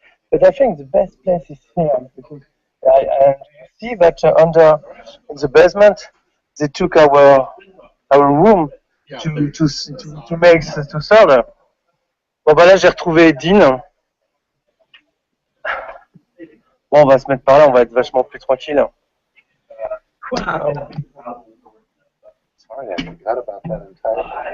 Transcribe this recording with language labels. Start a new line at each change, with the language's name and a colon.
English: But I think the best place is here. Because and you see that under the basement, they took our room to make to serve.
French: Bon, bah là, j'ai retrouvé Dean. Bon, on va se mettre par là, on va être vachement plus tranquille.
English: Wow. Sorry, I forgot about that entirely.